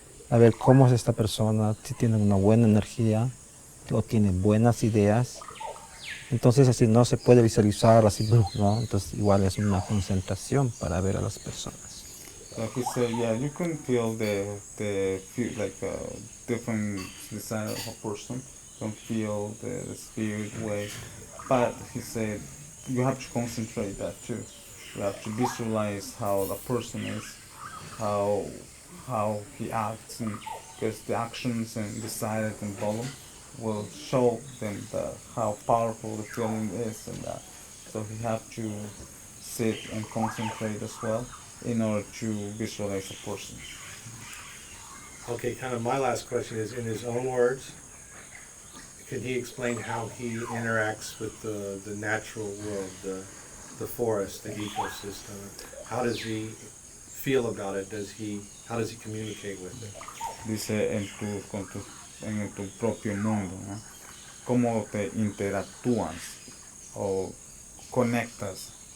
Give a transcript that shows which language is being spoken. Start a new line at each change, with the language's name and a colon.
Spanish: A ver cómo es esta persona, si tiene una buena energía o tiene buenas ideas. Entonces así no se puede visualizar así, ¿no? Entonces igual es una concentración para ver a las personas.
English: Like he said, yeah, you can feel the feel like different desire of a person. You can feel the spirit way, but he said you have to concentrate that too. You have to visualize how the person is, how how he acts, and because the actions and desires involved will show them how powerful the feeling is, and that. So he have to sit and concentrate as well in order to visualize a person. Okay, kind of my last question is, in his own words, can he explain how he interacts with the natural world, the forest, the ecosystem? How does he feel about it? How does he communicate with it?
Spanish: Dice en tu propio mundo, ¿no? ¿Cómo te interactúas o conectas?